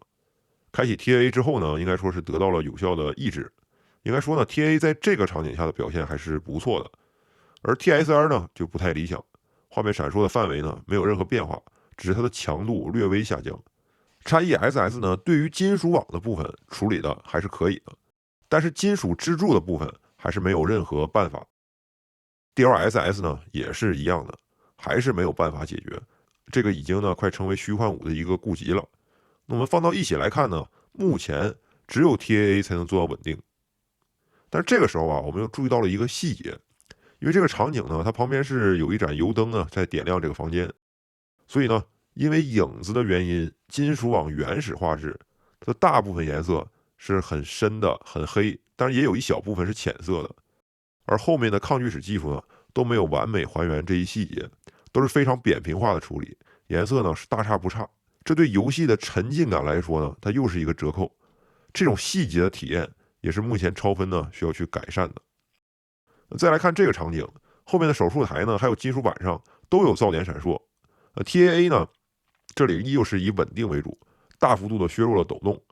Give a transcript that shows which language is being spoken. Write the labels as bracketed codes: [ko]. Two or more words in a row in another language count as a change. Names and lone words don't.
[zh] 開啟 TAA 之後呢，應該說是得到了有效的抑制。應該說呢 ，TAA 在這個場景下的表現還是不錯的，而 TSR 呢就不太理想，畫面閃爍的範圍呢沒有任何變化，只是它的強度略微下降。XESS 呢對於金屬網的部分處理的還是可以的，但是金屬支柱的部分還是沒有任何辦法。DLSS 呢也是一樣的，還是沒有辦法解決，這個已經呢快成為虛幻五的一個痼疾了。那我們放到一起來看呢，目前只有 TAA 才能做到穩定。但是這個時候啊，我們又注意到了一個細節，因為這個場景呢，它旁邊是有一盞油燈呢在點亮這個房間，所以呢， 因為影子的原因，金属網原始畫質它的大部分顏色是很深的、很黑，但是也有一小部分是淺色的。而后面的抗锯齿技術呢，都沒有完美還原這一細節，都是非常扁平化的處理，顏色呢是大差不差。這對遊戲的沉浸感來說呢，它又是一個折扣。這種細節的體驗也是目前超分呢需要去改善的。再來看這個場景，後面的手術台呢，還有金屬板上都有噪點閃烁。TAA 呢，這裡依舊是以穩定為主，大幅度的削弱了抖動。